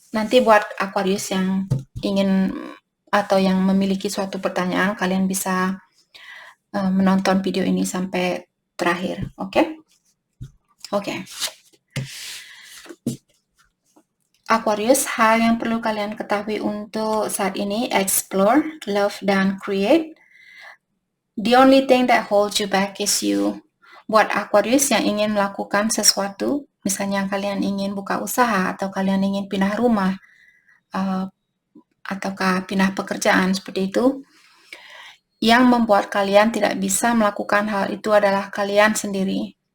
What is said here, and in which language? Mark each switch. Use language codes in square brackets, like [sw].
[id] Nanti buat Aquarius yang ingin atau yang memiliki suatu pertanyaan, kalian bisa menonton video ini sampai terakhir, oke? Oke. Aquarius, hal yang perlu kalian ketahui untuk saat ini: [en] explore, love, [id] dan create. [en] The only thing that holds you back is you. [id] Buat Aquarius yang ingin melakukan sesuatu, misalnya kalian ingin buka usaha, atau kalian ingin pindah rumah, ataukah pindah pekerjaan, seperti itu, yang membuat kalian tidak bisa melakukan hal itu adalah kalian sendiri.